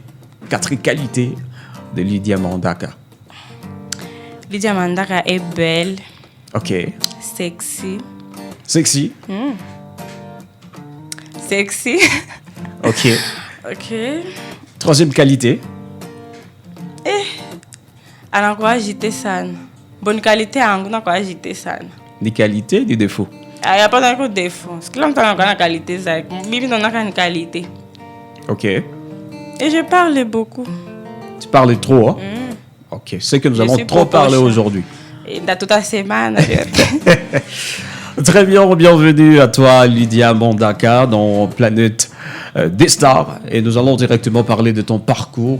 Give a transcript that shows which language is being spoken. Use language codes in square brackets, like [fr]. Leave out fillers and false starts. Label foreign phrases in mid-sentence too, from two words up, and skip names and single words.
[fr] 4 qualités de Lydia Mandaka. Lydia Mandaka est belle. Ok. Sexy. Sexy. Sexy. Ok. Ok. 3e qualité. [sw] Anakuwa agité sana. [fr] Bonne qualité [sw] yangu nakuwa agité sana. [fr] Ni qualité, ni défaut. Il n'y a pas de défaut. [sw] Kila mtu anakuwa na qualité zake. Mimi ndo naka ni qualité. [fr] Ok. Et je parle beaucoup. Tu parles trop, hein? Ok. C'est que nous allons trop parler aujourd'hui. Et dans toute la semaine. Très bien, bienvenue à toi Lydia Mandaka dans Planète des Stars et nous allons directement parler de ton parcours.